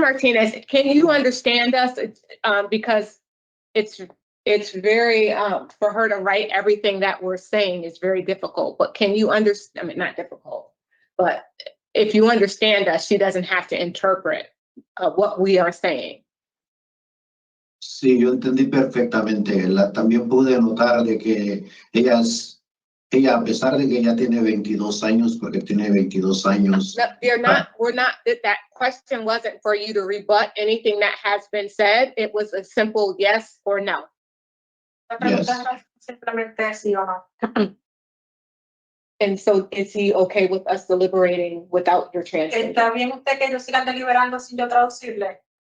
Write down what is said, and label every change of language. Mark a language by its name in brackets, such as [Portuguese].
[English] Martinez, can you understand us? Because it's very, for her to write everything that we're saying is very difficult, but can you understand, I mean, not difficult, but if you understand us, she doesn't have to interpret what we are saying. [Spanish] Sí, yo entendí perfectamente. También pude notar de que ella, a pesar de que ella tiene 22 años, porque tiene 22 años. [English] No, that question wasn't for you to rebut anything that has been said. It was a simple yes or no. Yes. [Spanish] Simplemente sí o no. [English] And so is he okay with us deliberating without your translation? [Spanish] ¿Está bien usted que ellos sigan deliberando sin yo traducirle?